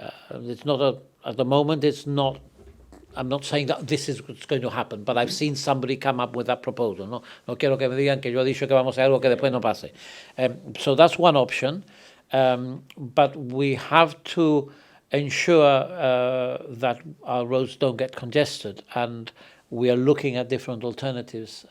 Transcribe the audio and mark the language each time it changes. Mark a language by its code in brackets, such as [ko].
[en] It's not at the moment. It's not. I'm not saying that this is what's going to happen, but I've seen somebody come up with that proposal. [es] No quiero que me digan que yo he dicho que vamos a hacer algo que después no pase. [en] So that's one option, but we have to ensure that our roads don't get congested, and we are looking at different alternatives.